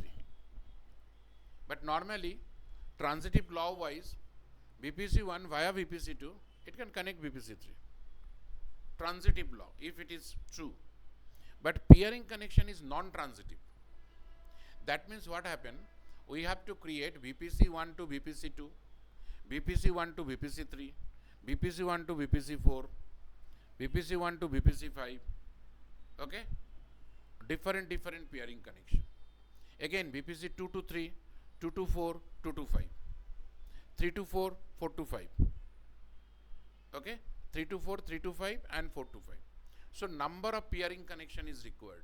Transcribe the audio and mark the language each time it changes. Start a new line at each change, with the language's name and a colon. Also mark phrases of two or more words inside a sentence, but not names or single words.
English: But normally, transitive law wise, BPC1 via BPC2, it can connect BPC3. Transitive law, if it is true. But peering connection is non-transitive. That means what happened? We have to create BPC1 to BPC2, BPC1 to BPC3, BPC1 to BPC4, BPC1 to BPC5. Okay? Different peering connection. Again, BPC2 to 3, 2 to 4, 2 to 5. 3 to 4, 4 to 5. Okay? 3 to 4, 3 to 5 and 4 to 5. So, number of peering connection is required.